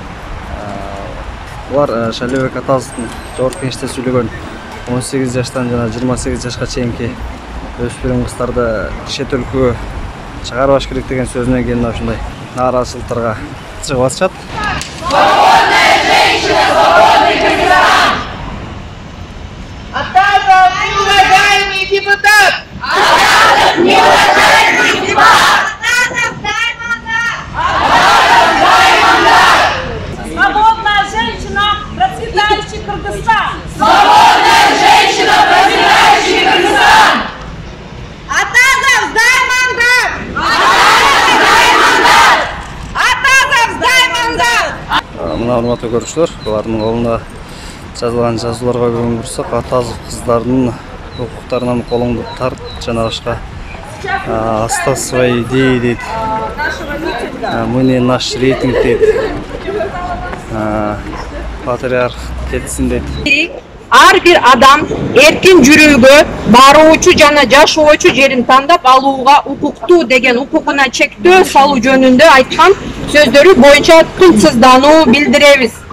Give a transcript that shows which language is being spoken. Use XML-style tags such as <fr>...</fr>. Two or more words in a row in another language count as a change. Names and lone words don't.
<ky>Булар Шайлабек Атазовдун Жогорку Кеңеште сүйлөгөн 18 жаштан жана 28 жашка чейинки өспүрүм кыздарды чет өлкөгө чыгарбаш керек деген сөзүнөн кийин ушундай нааразычылыктарга чыгып атышат.</ky> <ru>Атазов, неуважаемый депутат! Атазов, неуважаемый депутат! Атазов, дай мандат! Атазов, дай мандат! Свободная женщина, процветающий Кыргызстан! Свободная женщина, процветающий Кыргызстан! Атазов, дай мандат! Атазов, дай мандат! Атазов, дай мандат!</ru> <ky>Мына урматтуу көрүүчүлөр, булардын колунда жазылган жазууларга көңүл бурсак, Атазов кыздардын укуктарынан колуңду тарт жана башка</ky> <ru>оставь свои идеи</ru> <ky>дейт.</ky> <ru>Мы не наш рейтинг дейт.</ru> <ky>Патриарх кетсин дейт. Ар бир адам эркин жүрүүгө, баруучу жана жашоочу жерин тандап алууга укуктуу деген укугуна чектөө салуу жөнүндө айткан сөздөрү боюнча тынчсыздануу билдиребиз.</ky>